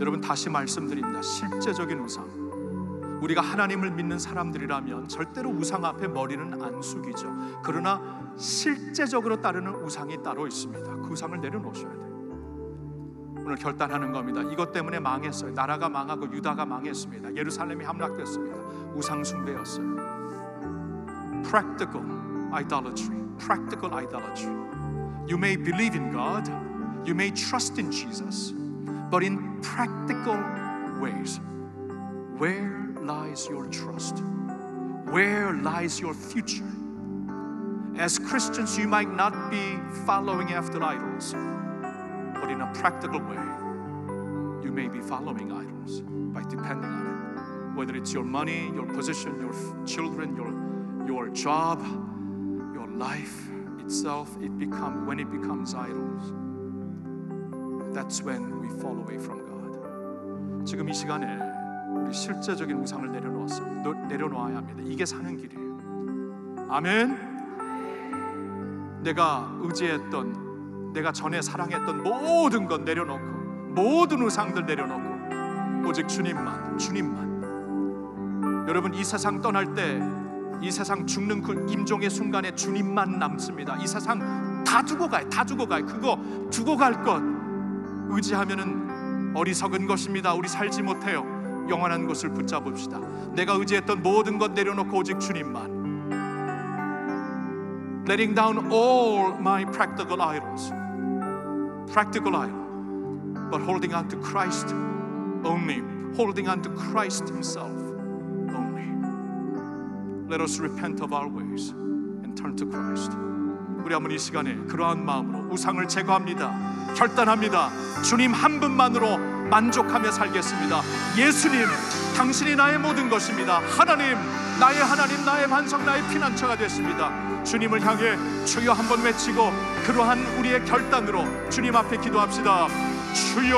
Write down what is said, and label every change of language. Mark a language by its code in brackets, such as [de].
[ko] 여러분, 다시 말씀드립니다. 실제적인 우상, 우리가 하나님을 믿는 사람들이라면 절대로 우상 앞에 머리는 안 숙이죠. 그러나 실제적으로 따르는 우상이 따로 있습니다. 그 우상을 내려놓으셔야 돼요. 오늘 결단하는 겁니다. 이것 때문에 망했어요. 나라가 망하고 유다가 망했습니다. 예루살렘이 함락됐습니다. 우상 숭배였어요. [en] Practical idolatry, practical idolatry. You may believe in God, you may trust in Jesus, but in practical ways, where lies your trust? Where lies your future? As Christians, you might not be following after idols, but in a practical way, you may be following idols by depending on it. Whether it's your money, your position, your children, your job, your life itself, when it becomes idols, that's when we fall away from God. [ko] 지금 이 시간에 우리 실제적인 우상을 내려놓아야 합니다. 이게 사는 길이에요. 아멘. 내가 의지했던, 내가 전에 사랑했던 모든 것 내려놓고, 모든 우상들 내려놓고 오직 주님만. 여러분, 이 세상 떠날 때, 이 세상 죽는 그 임종의 순간에 주님만 남습니다. 이 세상 다 두고 가요. 그거 두고 갈 것 의지하면은 어리석은 것입니다. 우리 살지 못해요. 영원한 곳을 붙잡읍시다. 내가 의지했던 모든 것 내려놓고 오직 주님만. [en] Letting down all my practical idols, but holding on to Christ only, holding on to Christ Himself only. Let us repent of our ways and turn to Christ. [ko] 우리 한번 이 시간에 그러한 마음으로 우상을 제거합니다. 결단합니다. 주님 한 분만으로 만족하며 살겠습니다. 예수님, 당신이 나의 모든 것입니다. 하나님, 나의 반석, 나의 피난처가 됐습니다. 주님을 향해 주여 한번 외치고 그러한 우리의 결단으로 주님 앞에 기도합시다. 주여.